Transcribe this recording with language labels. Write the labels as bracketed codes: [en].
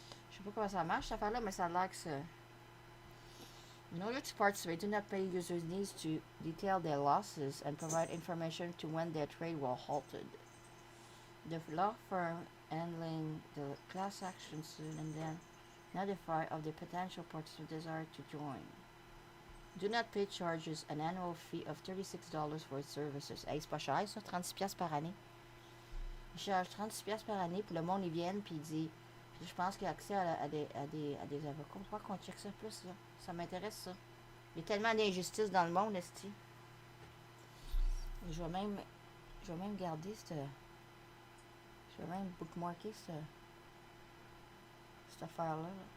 [fr] Je sais pas comment ça marche, cette affaire-là, mais ça a l'air que ça... [en] In order to participate, Do Not Pay users need to detail their losses and provide information to when their trade was halted. The law firm handling the class action suit and then notify of the potential participants desire to join. Do Not Pay charges an annual fee of $36 for its services. [fr] Hey, c'est pas cher, ça, 36$ par année. Ils chargent 36$ par année, puis le monde, ils viennent, puis ils disent... Je pense qu'il y a accès à des avocats. Pourquoi qu'on check ça plus, là? Ça m'intéresse, ça. Il y a tellement d'injustices dans le monde, esti. Je vais même garder cette... Je vais même bookmarker cette affaire-là.